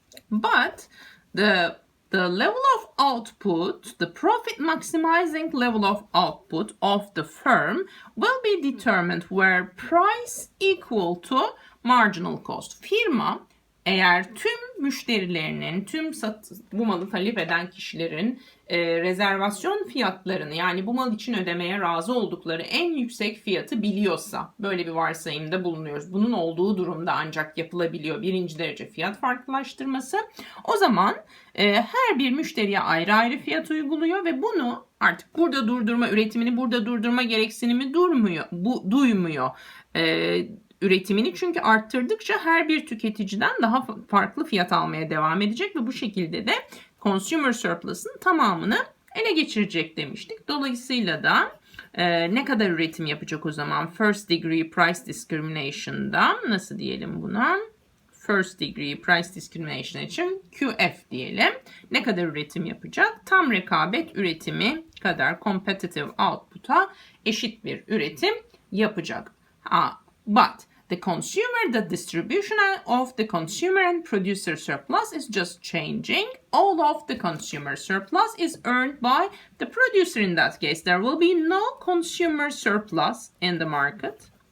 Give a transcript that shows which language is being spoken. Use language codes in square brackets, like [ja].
[en] But the level of output, the profit maximizing level of output of the firm will be determined where price equal to marginal cost. [tr] Firma eğer tüm müşterilerinin, bu malı talep eden kişilerin rezervasyon fiyatlarını, yani bu mal için ödemeye razı oldukları en yüksek fiyatı biliyorsa, böyle bir varsayımda bulunuyoruz. Bunun olduğu durumda ancak yapılabiliyor birinci derece fiyat farklılaştırması. O zaman her bir müşteriye ayrı ayrı fiyat uyguluyor ve bunu artık burada durdurma, üretimini burada durdurma gereksinimi duymuyor. Üretimini çünkü arttırdıkça her bir tüketiciden daha farklı fiyat almaya devam edecek ve bu şekilde de consumer surplus'ın tamamını ele geçirecek demiştik. Dolayısıyla da ne kadar üretim yapacak o zaman? First degree price discrimination'da nasıl diyelim buna? First degree price discrimination için QF diyelim. Ne kadar üretim yapacak? Tam rekabet üretimi kadar competitive output'a eşit bir üretim yapacak. [en] But the distribution of the consumer and producer surplus is just changing. All of the consumer surplus is earned by the producer in that case. There will be no consumer surplus in the market.